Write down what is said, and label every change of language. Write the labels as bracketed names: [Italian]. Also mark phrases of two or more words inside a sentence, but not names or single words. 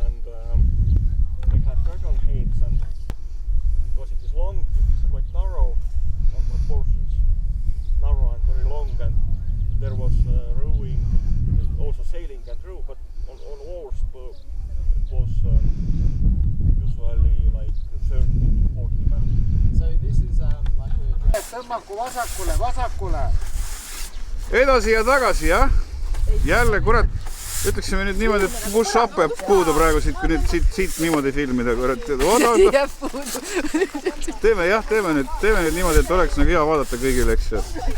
[English] And we had Dragon heads, and because it is long, it is quite narrow on proportions, narrow and very long, and there was rowing, also sailing and row, but on oars it was usually like 30 to 40 men. So this is like a... [Estonian] Tõmmaku vasakule, vasakule. Edasi ja tagasi, jah? jälle, kurat, ütleksime nüüd niimoodi, et push-up jääb puudu praegu siit, kui nüüd siit niimoodi filmida, kurat. Teeme nüüd niimoodi, et oleks nagu hea vaadata kõigile, eks ju.